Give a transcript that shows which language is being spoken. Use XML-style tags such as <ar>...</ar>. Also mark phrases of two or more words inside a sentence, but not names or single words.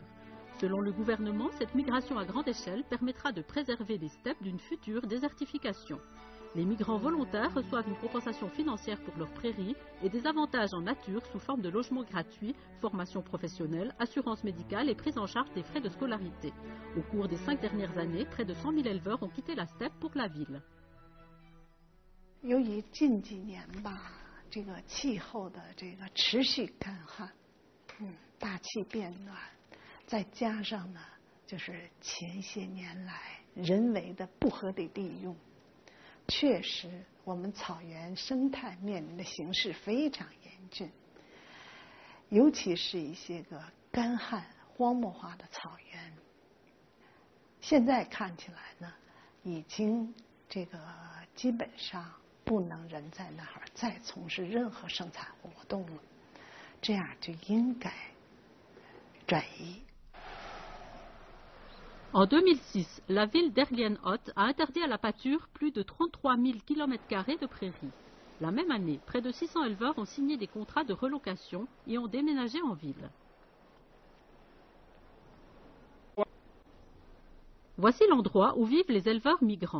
<fr>Selon le gouvernement, cette migration à grande échelle permettra de préserver les steppes d'une future désertification. Les migrants volontaires reçoivent une compensation financière pour leurs prairies et des avantages en nature sous forme de logements gratuits, formation professionnelle, assurance médicale et prise en charge des frais de scolarité. Au cours des 5 dernières années, près de 100 000 éleveurs ont quitté la steppe pour la ville.</fr> <zh>由于近几年吧，这个气候的这个持续干旱，大气变暖，再加上呢，就是前些年来人为的不合理利用，确实我们草原生态面临的形势非常严峻，尤其是一些个干旱荒漠化的草原，现在看起来呢，已经这个基本上不能人在那儿再从事任何生产活动了，这样就应该转移。</zh> <fr>En 2006, la ville d'Erlienhot a interdit à la pâture plus de 33 000 km² de prairies. La même année, près de 600 éleveurs ont signé des contrats de relocation et ont déménagé en ville. Voici l'endroit où vivent les éleveurs migrants.</fr>